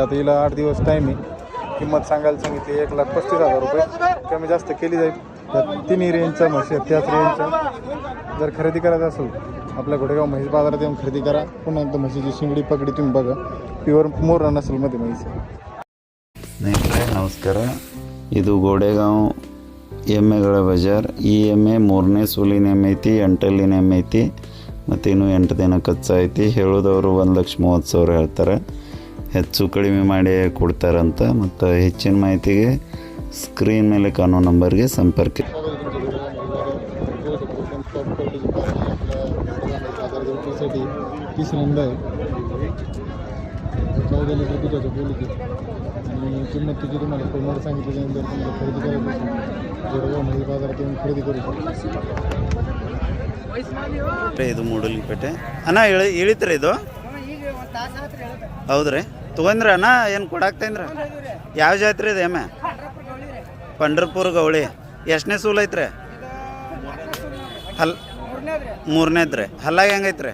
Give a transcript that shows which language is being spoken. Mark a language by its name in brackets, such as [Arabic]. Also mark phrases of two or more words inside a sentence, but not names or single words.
[Marathi] आता हिला 8 दिवस टाईम आहे. किंमत सांगायला सांगितली 1,35,000 रुपये. कमी जास्त केली जाईल. त्या तिन्ही रेंजच्या म्हशी आहेत त्याच रेंजच्या. जर खरेदी करायचं असेल आपल्या घोडेगाव म्हैस बाजारात येऊन खरेदी करा. पुन्हा एकदा म्हशीची शिंगडी पगडी तुम्ही बघा प्युअर मोरा नसलमध्ये म्हैस. [Kannada] ಸ್ನೇಹಿತರೆ ನಮಸ್ಕಾರ. ಇದು ಗೋಡೆಗಾಂವ್ ಎಮ್ಮೆಗಳ ಬಜಾರ್. ಈ ಎಮ್ಮೆ 3ನೇ ಸೂಲಿನ ಎಮ್ಮೆ ಐತಿ, 8ಅಲ್ಲಿನ ಎಮ್ಮೆ ಐತಿ ಮತ್ತು ಇನ್ನೂ 8 ದಿನ ಕಚ್ಚ ಐತಿ. ಹೇಳೋದವರು 1,30,000 ಹೇಳ್ತಾರೆ. ಹೆಚ್ಚು ಕಡಿಮೆ ಮಾಡಿ ಕೊಡ್ತಾರಂತ. ಮತ್ತು ಹೆಚ್ಚಿನ ಮಾಹಿತಿಗೆ ಸ್ಕ್ರೀನ್ ಮೇಲೆ ಕಾಣೋ ನಂಬರ್ಗೆ ಸಂಪರ್ಕ. [Marathi] तिसऱ्यांदा आहे 14 लिटर दुधाच्या बोलीत आणि किंमत तिची तुम्हाला फोनवर सांगितली त्यानंतर तुम्हाला खरेदी करायची असेल घोडेगाव म्हैस बाजारात येऊन खरेदी करू शकता. [Kannada] ಇದು ಮೂಡಲ್ಪೇಟೆ ಅಣ್ಣ ಇಳಿತ್ರಿ ಇದು ಹೌದ್ರಿ ತೊಗೊಂಡ್ರಿ ಅಣ್ಣ ಏನು ಕೊಡಾಕ್ತೇನ್ರಿ? ಯಾವ ಜಾತ್ರೆ ಇದೆ ಎಮ್ಮೆ? ಪಂಡ್ರಪುರ ಗೌಳಿ. ಎಷ್ಟನೇ ಸೂಲ್ ಐತ್ರಿ? ಹಲ್ 3ನೇದ್ರಿ. ಹಲ್ಲಾಗ ಹೆಂಗೈತ್ರಿ?